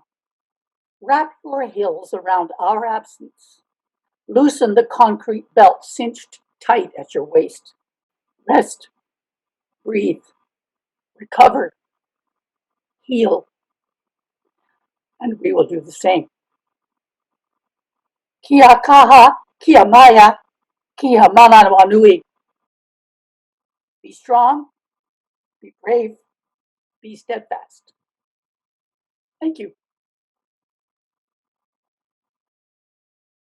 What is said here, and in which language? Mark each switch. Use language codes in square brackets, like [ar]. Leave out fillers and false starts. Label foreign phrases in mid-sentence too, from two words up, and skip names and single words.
[en] Wrap your hills around our absence. Loosen the concrete belt cinched tight at your waist. Rest. Breathe. Recover. Heal. And we will do the same. [mi] Kia kaha, kia maya, kia mana wanui. [en] Be strong, be brave, be steadfast. Thank you.